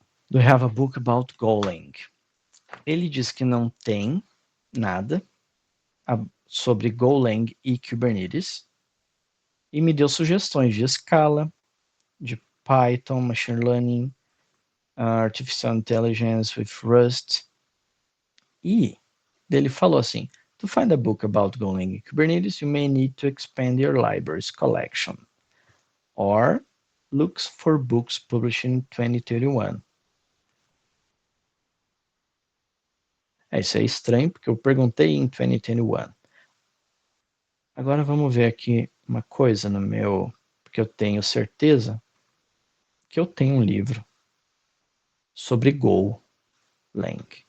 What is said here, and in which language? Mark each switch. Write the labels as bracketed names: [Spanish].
[English] Do you have a book about Golang? [Portuguese] Ele diz que não tem nada sobre Golang e Kubernetes e me deu sugestões de Scala, de Python, Machine Learning, Artificial Intelligence with Rust, E ele falou assim, [English] to find a book about Golang and Kubernetes, you may need to expand your library's collection. Or look for books published in 2021. [Portuguese] Isso é estranho, porque eu perguntei em 2021. Agora vamos ver aqui uma coisa no meu, porque eu tenho certeza que eu tenho um livro sobre Golang.